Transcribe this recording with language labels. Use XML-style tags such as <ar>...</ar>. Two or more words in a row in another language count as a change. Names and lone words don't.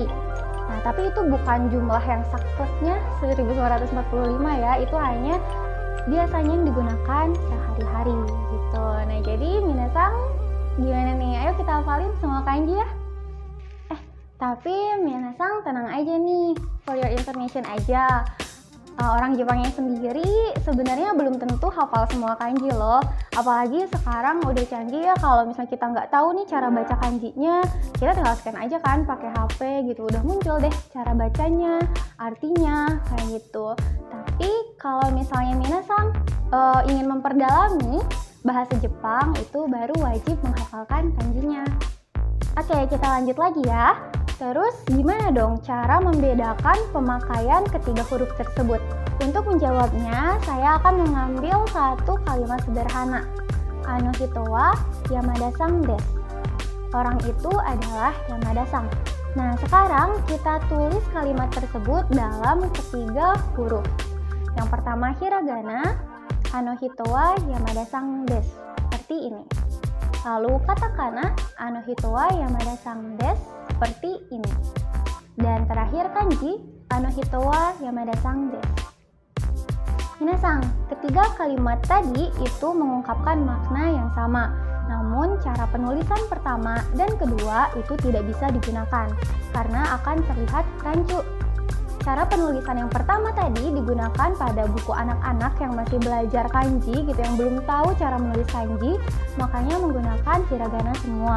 <id>Nah, tapi itu bukan jumlah yang sakleknya 1945 ya, itu hanya biasanya yang digunakan sehari-hari gitu. Nah, jadi minasang gimana nih? Ayo kita hafalin semua kanji ya. Tapi minasang tenang aja nih,</id> <en>for your information aja.</en> <id>Orang Jepangnya sendiri sebenarnya belum tentu hafal semua kanji loh. Apalagi sekarang udah canggih ya, kalau misalnya kita nggak tahu nih cara baca kanjinya, kita tinggal scan aja kan pakai HP gitu, udah muncul deh cara bacanya, artinya kayak gitu. Tapi kalau misalnya minasang ingin memperdalami bahasa Jepang, itu baru wajib menghafalkan kanjinya. Oke, kita lanjut lagi ya. Terus gimana dong cara membedakan pemakaian ketiga huruf tersebut? Untuk menjawabnya, saya akan mengambil satu kalimat sederhana.</id> <ja>あの人は山田さんです.</ja> <id>Orang itu adalah Yamada-san. Nah, sekarang kita tulis kalimat tersebut dalam ketiga huruf. Yang pertama hiragana,</id> <ja>あの人は山田さんです.</ja> <id>Seperti ini. Lalu katakana,</id> <ja>あの人は山田さんです.</ja> <id>Seperti ini. Dan terakhir kanji,</id> <ja>あの人は山田さんです.</ja> <id>Minasang, ketiga kalimat tadi itu mengungkapkan makna yang sama. Namun cara penulisan pertama dan kedua itu tidak bisa digunakan karena akan terlihat rancu. Cara penulisan yang pertama tadi digunakan pada buku anak-anak yang masih belajar kanji gitu, yang belum tahu cara menulis kanji, makanya menggunakan hiragana semua.</id>